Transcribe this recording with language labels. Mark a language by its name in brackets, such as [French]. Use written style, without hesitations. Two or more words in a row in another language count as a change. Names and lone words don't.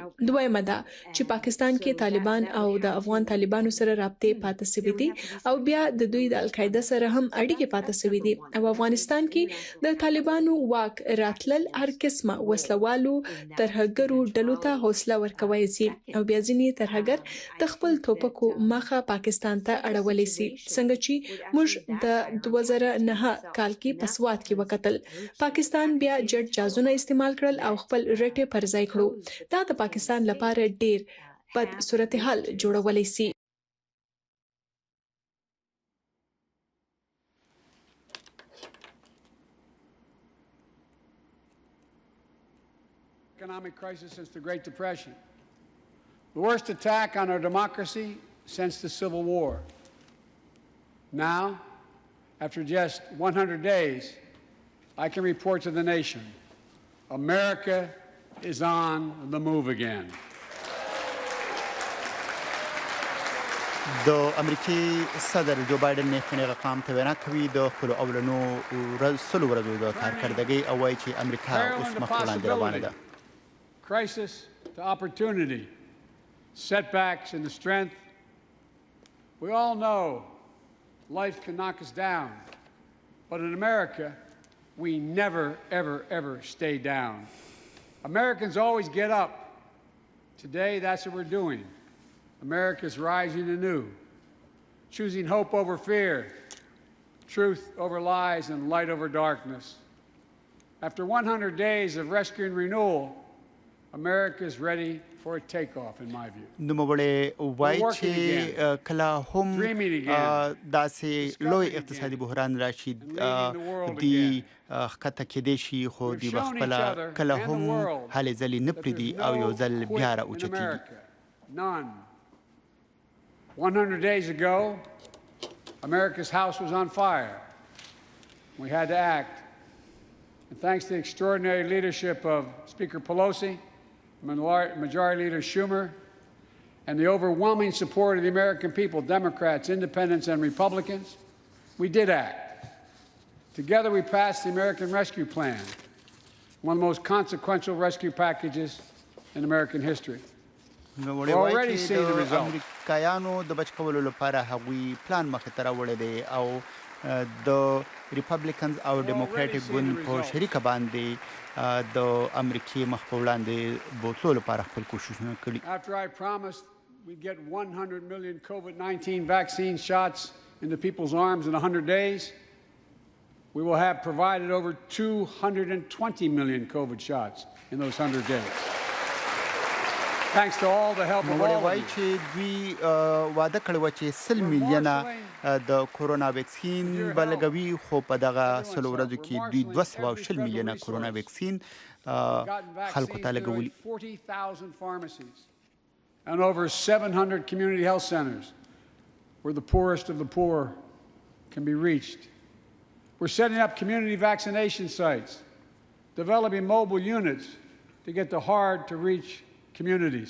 [Pashto] دویمه ده چې پاکستان کې طالبان او د افغان طالبانو سره رابطې پاتې شوي دي او بیا د دوی د القاعده سره هم اړیکې پاتې شوي دي او افغانستان کې د طالبانو واک راتلل هر قسمه وسلوالو ترهګرو ډلو ته حوصله ورکوي شي او بیا ځینې ترهګر د خپل توپکو مخه پاکستان ته اړولې شي. څنګه چې موږ د 2009 کال کې په سوات کې وکتل، پاکستان بیا جټ جازونه استعمال کړل او خپل رټې پر ځای کړو. دا د پاکستان لپاره ډیر بد صورتحال جوړولی شي. [English] Economic crisis since the Great Depression, the worst attack on our democracy since the Civil War. Now, after just 100 days, I can report to the nation, America is on the move again. [Pashto] د امریکای صدر جو بایدن نه خنه قام ته وینا کوي د خپل اولنو سلو ورځو د کارکړدګي او وايي چې امریکا اوس مخ وړاندې روانه ده. [English] Crisis to opportunity, setbacks and the strength. We all know life can knock us down, but in America, we never, ever, ever stay down. Americans always get up. Today, that's what we're doing. America's rising anew, choosing hope over fear, truth over lies, and light over darkness. After 100 days of rescue and renewal, America is ready for a takeoff, in my view. [Pashto] نوموړی وایي چې کله هم داسې لوی اقتصادي بحران راشي دی ښکته کېدی شي خو دوی به خپله کله هم هلې ځلې نه پرېږدي او یو ځل بیا راوچتېږي. [English] None. 100 days ago, America's house was on fire. We had to act. And thanks to the extraordinary leadership of Speaker Pelosi, Majority Leader Schumer, and the overwhelming support of the American people, Democrats, Independents, and Republicans, we did act. Together we passed the American Rescue Plan, one of the most consequential rescue packages in American history. We're already seeing the results. [Pashto] امریکایانو د بچ کولو لپاره هغوی پلان مخې ته راوړی دی او د ریپبلیکنز او ډیموکراټیک ګوند په شریکه باندې د امریکای مخ په وړاندې بوتلو لپاره خپل کوششونه کړي. [English] After I promised we'd get 100 million COVID-19 vaccine shots into people's arms in 100 days, we will have provided over 220 million COVID shots in those 100 days. Thanks to all the help of all of you. [Pashto] چې دوی وعده کړی و چې 100 میلیونه د کورونا ویکسین بلګوي خو په دغه سلو ورځو کې دوی 220 میلیونه کورونا ویکسین خلکو ته لګولي. [English] 40,000 pharmacies and over 700 community health centers where the poorest of the poor can be reached. We're setting up community vaccination sites, developing mobile units to get to hard-to-reach communities.